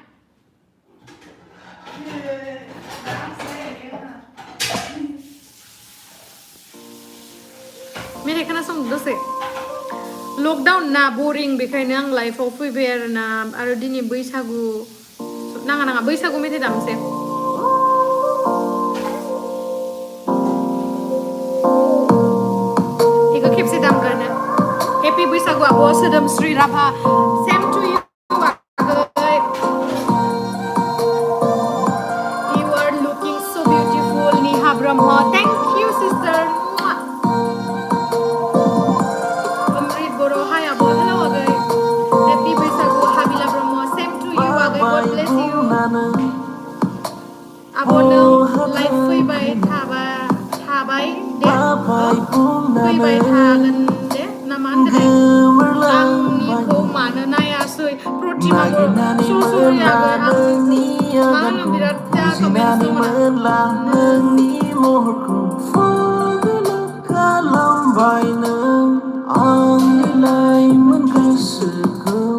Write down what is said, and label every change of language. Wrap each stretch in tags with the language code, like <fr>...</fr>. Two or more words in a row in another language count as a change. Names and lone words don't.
<brx>मेथाइ खोनासंनो दसे लकडाउन ना बरिं बेखायनो आं लाइफआव फैबाय आरोना आरो दिनै बैसागु नाङा बैसागु मेथाइ दामनोसै बेखौ खेबसे दामग्रानो हेपि बैसागु आब' सोदोमस्रि राभा</brx> <en>same to you You are looking so beautiful Neha Brahma thank you sister Amrit Boro hi abo hello agay happy Bwisagu Habila Brahma same to you agay God bless you</en> <brx>abo nang life फैबाय थाबाय दे फैबाय थागोन दे ना मा होनदों आंनिखौ मानो नायासै प्रतिमा सरि आगै आंनि मा होनो बिराद कमेन्ट्स दङ नोंनि महरखौ खालामबाय नों आंनि लाइमोन गोसोखौ</brx>